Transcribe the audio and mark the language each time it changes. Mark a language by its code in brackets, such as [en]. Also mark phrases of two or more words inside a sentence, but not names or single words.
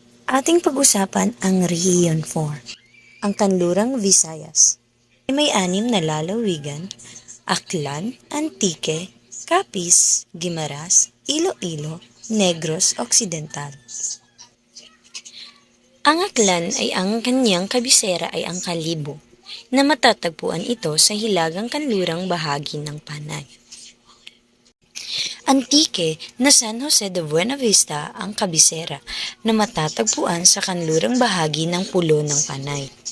[tl] Ating pag-usapan ang Rehiyon 4, ang Kanlurang Visayas. May 6 na lalawigan: Aklan, Antique, Capiz, Guimaras, Iloilo, Negros Occidental. Ang Aklan ay ang kanyang kabisera ay ang Kalibo, na matatagpuan ito sa hilagang kanlurang bahagi ng Panay. Antique na San Jose de Buena Vista ang kabisera na matatagpuan sa kanlurang bahagi ng Pulo ng Panay.